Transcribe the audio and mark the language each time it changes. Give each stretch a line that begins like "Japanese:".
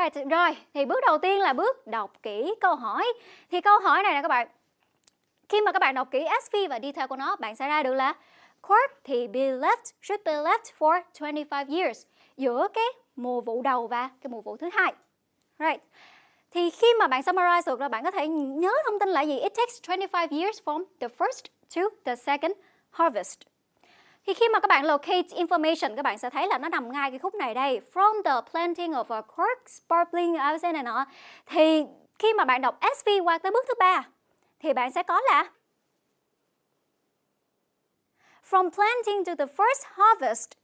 Vietnamese: Rồi, thì bước đầu tiên là bước đọc kỹ câu hỏi. Thì câu hỏi này nè các bạn, khi mà các bạn đọc kỹ SV và detail của nó, bạn sẽ ra được là quark thì
English: should be left for 25 years,
Vietnamese: giữa cái mùa vụ đầu và cái mùa vụ thứ hai. Right. Thì khi mà bạn summarize được là bạn có thể nhớ thông tin là gì?
English: It takes 25 years from the first to the second harvest.
Vietnamese: Thì khi mà các bạn locate information, các bạn sẽ thấy là nó nằm ngay cái khúc này đây.
English: From the planting of a quark, sparkling,
Vietnamese: này nọ. Thì khi mà bạn đọc SV qua tới bước thứ ba thì bạn sẽ có là
English: from planting to the first harvest